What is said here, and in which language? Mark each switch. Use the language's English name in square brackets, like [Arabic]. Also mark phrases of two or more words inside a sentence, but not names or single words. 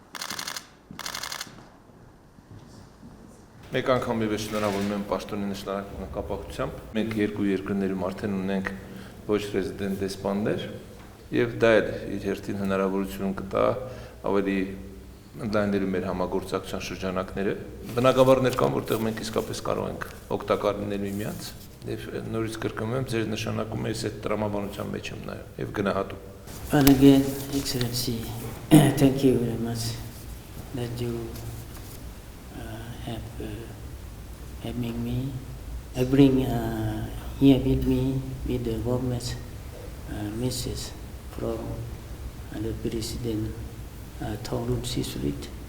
[Armenian] Մեկ անգամ ևս շնորհավորում եմ պաշտոնի նշանակման կապակցությամբ։ Մենք երկու երկրներում արդեն ունենք ոչ ռեզիդենտ դեսպաններ, եւ դա էլ իր հերթին հնարավորություն կտա ավելի ընդլայնելու մեր համագործակցության շրջանակները։ Բնակավարներ կան, որտեղ մենք իսկապես կարող ենք օգտակար լինել միմյանց, եւ նորից կրկնում եմ, ձեր նշանակումը ես այդ տրամաբանության մեջ եմ նաեւ եւ գնահատում։ [English] And again, Excellency, thank you very much that you have having me. I bring here with me with the warmest message from the President Thongloun Sisoulith.